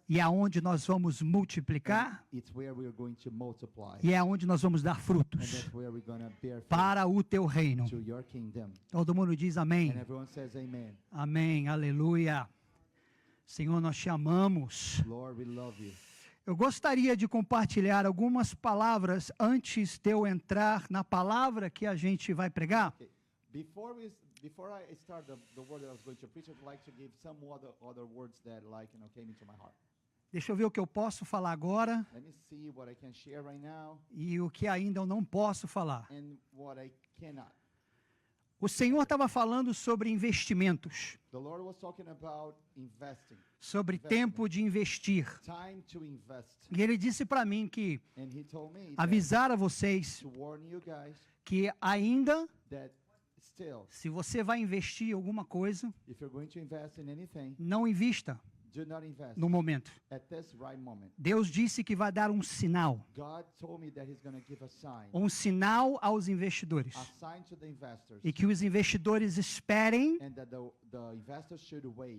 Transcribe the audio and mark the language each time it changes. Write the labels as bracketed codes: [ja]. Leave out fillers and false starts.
[pt] e é aonde nós vamos multiplicar [en] it's where we are going to multiply. [pt] e é aonde nós vamos dar [en] And [pt] frutos [en] that's where we're going to bear fruit [pt] para o teu reino. [en] to your kingdom. [pt] Todo mundo diz [en] And [pt] amém. [en] everyone says amen. [pt] Amém. Aleluia. Senhor, nós te amamos. [en] Lord, we love you. [pt] Eu gostaria de compartilhar algumas palavras antes de eu entrar na palavra que a gente vai pregar. [en] Okay. Before I start the word that I was going to preach, I'd like to give some other words that came into my heart. [pt] Deixa eu ver o que eu posso falar agora [en] Let me see what I can share right now [pt] e o que ainda eu não posso falar. [en] and what I cannot. [pt] O Senhor estava falando sobre investimentos, [en] The Lord was talking about investing, [pt] sobre tempo de investir. [en] time to invest. [pt] E Ele disse para mim que [en] And he told me [pt] avisar a vocês [en] to warn you guys [pt] que ainda, [en] that still, [pt] se você vai investir em alguma coisa, [en] if you're going to invest in anything, [pt] não invista [en] do not invest [pt] no momento. [en] at this right moment. [pt] Deus disse que vai dar um sinal [en] God told me that he's going to give [pt] um sinal aos investidores. [en] a sign to the investors, [pt] E que os investidores esperem [en] and that the investors should wait